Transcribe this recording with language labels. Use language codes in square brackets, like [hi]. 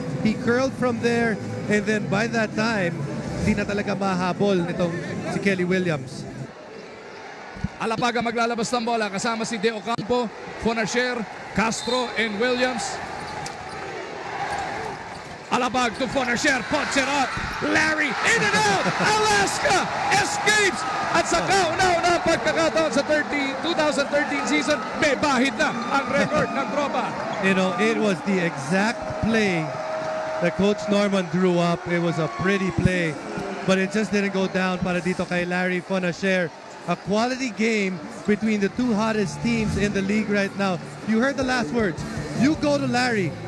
[en] He curled from there, and then by that time, [tl] hindi na talaga mahabol nitong si [en] Kelly Williams. [tl] Alapag ang maglalabas ng bola kasama si De Ocampo, Fonacier, Castro, and Williams. [en] Alapag to Fonacier, puts it up. Larry, in and out. Alaska escapes. [tl] At sa kauna-una pagkakataon sa 2013 season, may bahid na ang record ng tropa. [en] You know, it was the exact play that Coach Norman drew up. It was a pretty play, but it just didn't go down [tl] para dito kay [en] Larry Fonacier. A quality game between the two hottest teams in the league right now. You heard the last words. You go to Larry.